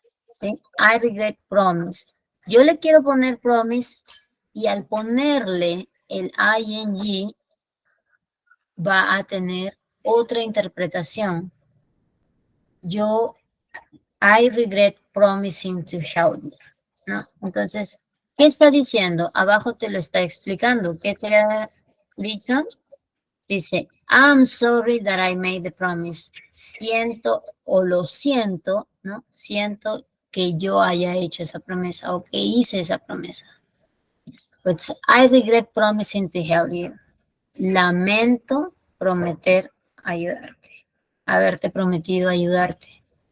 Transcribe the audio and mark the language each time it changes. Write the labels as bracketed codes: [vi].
[es] ¿Sí? [en] I regret promise. [es] Yo le quiero poner promise y al ponerle el ing va a tener otra interpretación. [en] I regret promising to help you, ¿no? [es] Entonces, ¿qué está diciendo? Abajo te lo está explicando. ¿Qué te ha dicho? [en] Dice, I'm sorry that I made the promise. [es] Siento o lo siento, ¿no? Siento que yo haya hecho esa promesa o que hice esa promesa. [en] But I regret promising to help you. [es] Lamento prometer ayudarte. Haberte prometido ayudarte.